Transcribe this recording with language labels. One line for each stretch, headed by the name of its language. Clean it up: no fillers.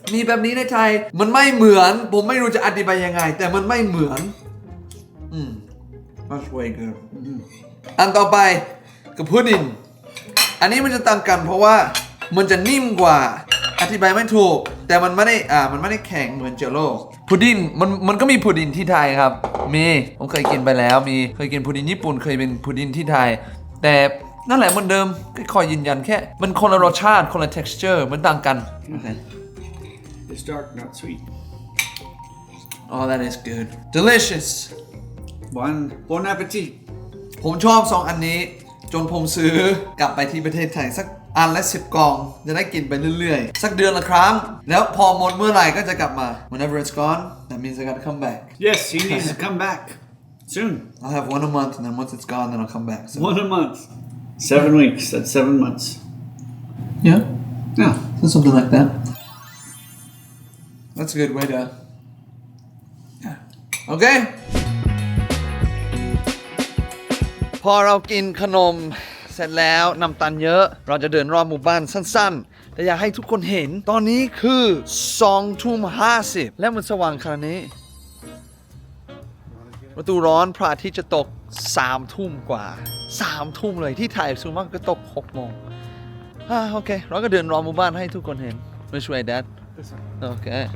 Thai: มีแบบนี้ในไทยมันไม่เหมือนผมไม่รู้จะอธิบายยังไงแต่มันไม่เหมือน
English: That's way good
Thai: อันต่อไปคือพุดดิ้งอันนี้มันจะต่างกันเพราะว่ามันจะนิ่มกว่าอธิบายไม่ถูกแต่มันไม่ได้แข็งเหมือนเจลโล่พุดดิ้งมันก็มีพุดดิ้งที่ไทยครับมีผมเคยกินไปแล้วเคยกินพุดดิ้งญี่ปุ่นเคยเป็นพุดดิ้งที่ไทยแต่นั่นแหละเหมือนเดิมก็คอยยืนยันแค่มันคนละรสชาติคนละ texture มันต่างกัน
English: It's dark, not sweet. Oh that is good delicious Bon appetit.
Thai: ผมชอบ2อันนี้จนผมซื้อกลับไปที่ประเทศไทยสักอันละ10 กล่องจะได้กินไปเรื่อยๆสักเดือนละครั้งแล้วพอหมดเมื่อไหร่ก็จะกลับมา
English: Whenever it's gone that means I gotta come back Yes, he needs to come back soon. I'll have one a month and then once it's gone then I'll come back so. One a month. 7 weeks. That's 7 months. Yeah Yeah. something like that That's a good way to yeah Okay
Thai: พอเรากินขนมเส สร็จแล้วน้ำตาลเยอะเราจะเดินรอบหมู่บ้านสั้นๆแต่อยากให้ทุกคนเห็นตอนนี้คือ2:50แล้วมันสว่างขนาดนี้ประตูร้อนพระอาทิตย์จะตก3 ทุ่มกว่า3 ทุ่มเลยที่ถ่ายซูมมากก็ตก6 โมงโอเคเราก็เดินรอบหมู่บ้านให้ทุกคนเห็นไม่ช่วยแดดโอเค